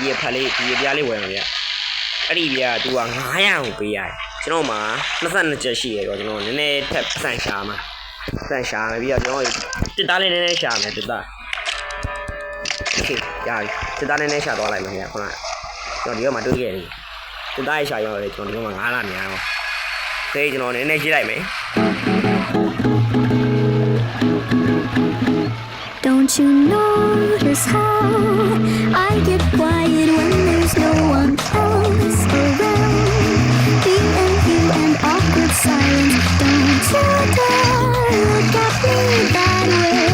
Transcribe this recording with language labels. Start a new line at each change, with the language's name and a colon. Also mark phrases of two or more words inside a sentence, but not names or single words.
Burmese: ရဖက်လေးဒီရပြားလေးဝယ်မှာဗျအဲ့ဒီပြားသူက900ကိုပေးရတယ်ကျွန်တော်မှာ22ချက်ရှိရတော့ကျွန်တော်နည်းနည်းထပ်ပတ်စံရှာမှာပတ်စံရှာမယ်ပြီးတော့ကျွန်တော်တစ်သားလေးနည်းနည်းရှာမယ်တစ်သား Okay ရပြီတစ်သားနည်းနည်းရှာသွားလိုက်မယ်ဗျခုနကျွန်တော်ဒီဘက်မှာတွေးခဲ့တယ်တစ်သားရရှာရောလေကျွန်တော်ဒီဘက်မှာ9လများတော့သေကျွန်တော်နည်းနည်းကြည့်လိုက်မယ်
English: Don't you notice how I get quiet when there's no one else around? Me and you and awkward silence. Don't you dare look at me that way.